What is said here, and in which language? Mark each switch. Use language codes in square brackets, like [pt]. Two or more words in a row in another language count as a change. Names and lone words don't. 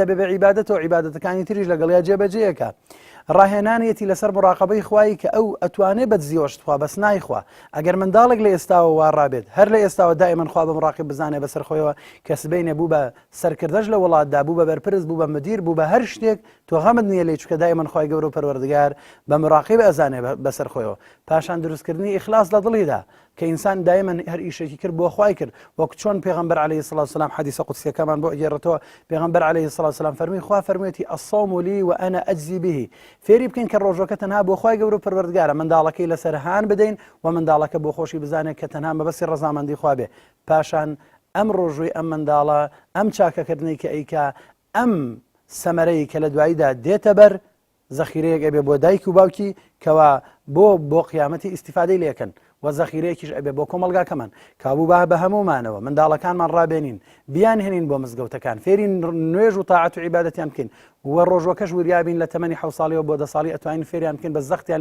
[ckb] بێ بە عیبادەتەوە عیبادەتەکانی تریش لەگەڵیا جێبەجێیەکە ڕاهێنانیەتی لەسەر بڕاقەبەی خوایی کە ئەو ئەتوانێت بەدزیۆشتخوا بەس نایخوا ئەگەر منداڵێک لە ئێستاوە وا ڕابێت هەر لە ئێستاوە دائیمەن خوا بە مڕاقب بزانێ بەسەر خۆیەوە کە سبەینێ بوو بە سەرکردەش لە وڵاتدا بوو بە بەرپرس بوو بە مدیر بوو بە هەر شتێک تۆ غەمت نییە لێ چکە دائیمەن خوای گەورە و پەروەردگار بە مراقب ئەزانێ بەسەر خۆیەوە پاشان دروستکردنی ئیخلاص لە دڵیدا کە ئینسان دایما هەر ئیشێکی کرد بۆ خی کرد وەک چۆن پێغەمبەر [ar] عەلەیهی سڵات وسلام [ckb] حەدیثە قودسیەکەمان بۆ ئەگێڕێتەوە پێغەمبەر [ar] عەلەیهی سڵات وسلام [ckb] فەرمووی خوا فەرموویەتی [ar] الصوم لي وأنا أجزي به [ckb] فێری بکەین کە ڕۆژەکە تەنها بۆ خی گەورە پەروەردگارە منداڵەکەی لەسەر هان بدەین و منداڵەکە بۆ خۆشی بزانێت کە تەنها مەبەستی ڕەزامەندی خوا بێ پاشان ئەم ڕۆژووی ئەم منداڵە ئەم چاکەکردنی کە ئەیکا ئەم سەمەرەی کە لە دواییدا دێتە بەر زەخیرەیەک ئەبێ بۆ دایک و باوکی کەوا بۆ قیامەتی ئیسیفادەی لێکن و زەخیرەیەکیش ئەبێ بۆ کۆمەلگاکەمان کابوو بە هەمومانەوە منداڵەکانمان ڕابێنین بیان هێنین بۆ مزگەوتەکان فێری نوێژ و تاعەت و عیبادەتیان بکەین و ڕۆژوەکەش وریابین لە تەمەنی 7 ساڵیەوە بۆ 10 ساڵی ئەتوانین فێریان بکەین بە زەختیان